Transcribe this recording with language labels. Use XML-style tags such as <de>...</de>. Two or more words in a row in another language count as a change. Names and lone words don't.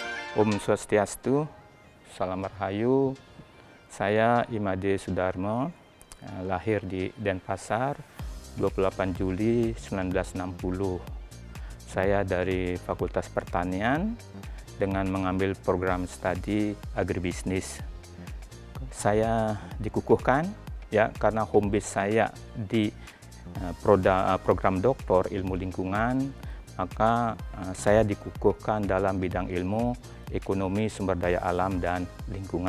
<ban>Om Swastiastu, Salam Rahayu.</ban> <id>Saya Imade Sudarmo, lahir di Denpasar 28 Juli 1960. Saya dari Fakultas Pertanian dengan mengambil program studi agribisnis. Saya dikukuhkan ya karena</id> <en>home base</en> <id>saya di program doktor ilmu lingkungan, maka saya dikukuhkan dalam bidang ilmu ekonomi sumber daya alam dan lingkungan.</id>